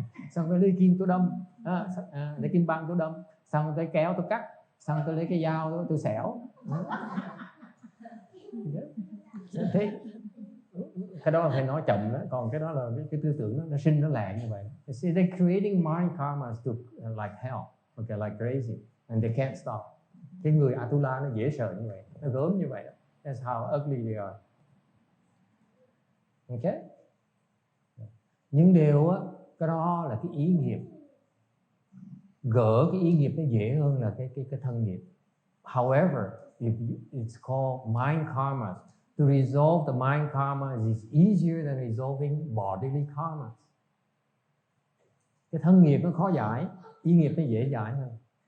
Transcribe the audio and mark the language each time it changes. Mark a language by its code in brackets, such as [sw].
[vi] Xong tôi lấy kim tôi đâm, lấy kim băng tôi đâm, xong tôi kéo tôi cắt, xong tôi lấy cái dao tôi xẻo. Thế cái đó là phải nói chậm đó, còn cái đó là cái tư tưởng nó sinh nó lẹ như vậy. [en] You see, they're creating mind karmas to like hell, okay, like crazy, and they can't stop. [vi] Cái người Atula nó dễ sợ như vậy, nó gớm như vậy. [en] That's how ugly they are. [vi] Okay? Nhưng điều á, cái đó là cái ý nghiệp. Gỡ cái ý nghiệp nó dễ hơn là cái thân nghiệp. [en] However, it's called mind karmas. To resolve the mind karma is easier than resolving bodily karmas. [vi] Cái thân nghiệp nó khó giải, ý nghiệp nó dễ giải hơn.